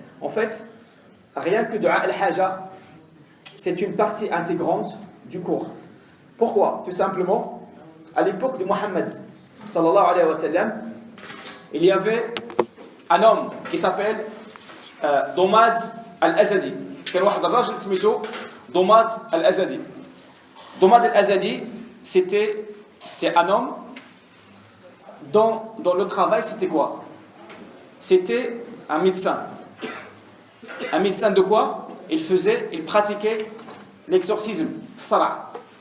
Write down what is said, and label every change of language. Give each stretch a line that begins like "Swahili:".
French: En fait, rien que dua al-haja, c'est une partie intégrante du cours. Pourquoi? Tout simplement, à l'époque de Mohammed
Arabic: sallallahu alayhi wa sallam,
French: il y avait un homme qui s'appelle Domad al-Azadi.
Arabic: كان واحد الراجل سميته Domad al-Azadi.
French: Domad al-Azadi, c'était un homme dont le travail c'était quoi? C'était un médecin. Un médecin de quoi? Il pratiquait l'exorcisme, salah.